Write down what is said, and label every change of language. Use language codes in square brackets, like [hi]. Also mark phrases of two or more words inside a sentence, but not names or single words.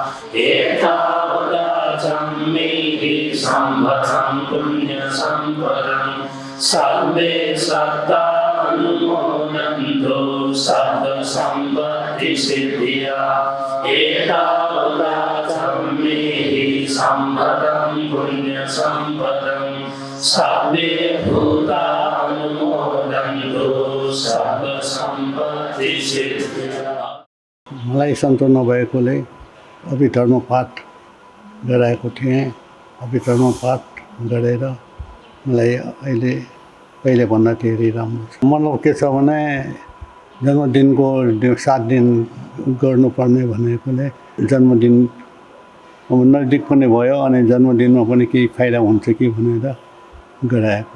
[pi] एतावदाचं मे सम्पदं पुण्य सम्पदं सर्वे सत्ता अनुमोदन्तु सर्व सम्पत्ति सिद्धिया एतावदाचं मे सम्पदं पुण्य सम्पदं सर्वे भूता अनुमोदन्तु सर्व सम्पत्ति सिद्धिया। [ne] मलाई सन्तो नभएकोले अभिधर्म पाठ गराएको थिएँ। अभिधर्म पाठ गरेर मलाई अहिले पहिलेभन्दा धेरै राम्रो छ। मतलब के छ भने जन्मदिनको 7 दिन गर्नुपर्ने भनेकोले जन्मदिन नजिक पनि भयो अनि जन्मदिनमा पनि केही फाइदा हुन्छ कि भनेर गराएको।